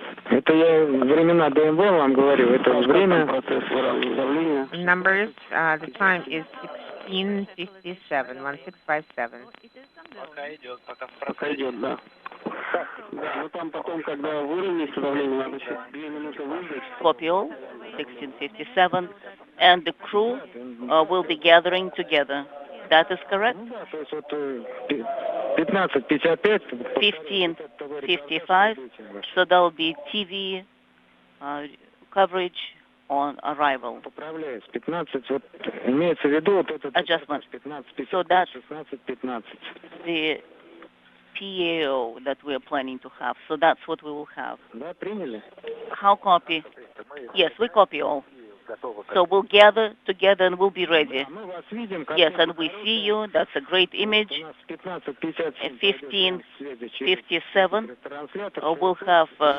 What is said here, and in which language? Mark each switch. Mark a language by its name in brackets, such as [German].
[Russian] Это я времена ДМВ вам говорю, это время... [English] Numbers, the time is 16:57, 16:57. [Russian] Пока идет, да. Да, ну там потом, когда выровняется давление, надо еще 2 минуты выждать. [English] Copy all, 16:57, and the crew will be gathering together. That is correct? [Russian] Ну да, то есть вот 15:55. [English] 15:55, so there will be TV coverage on arrival. [Russian] Поправляюсь, 15, вот имеется в виду вот этот... [English] Adjustment. 15:55, So that's 16:15. the PAO that we are planning to have. So that's what we will have. [Russian] Да, приняли? [English] How copy? Yes, we copy all. So we'll gather together and we'll be ready. Yes, and we see you. That's a great image. 15:57. We'll have...